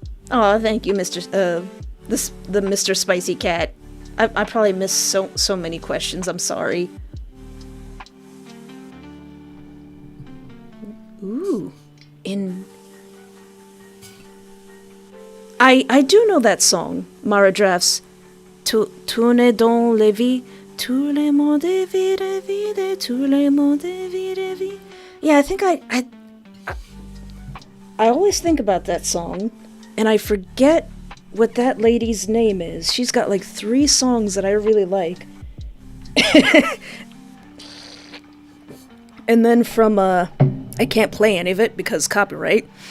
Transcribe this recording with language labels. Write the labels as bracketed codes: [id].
[en] Oh, thank you, the Mr. Spicy Cat. I probably missed so many questions. I'm sorry. Ooh, I do know that song, Mara Drafts. [fr] Tourne dans les vies, tout le monde est vide, vide, tout le monde est vide, vide. [en] Yeah, I think I always think about that song, and I forget what that lady's name is. She's got like 3 songs that I really like. And then from, I can't play any of it because copyright.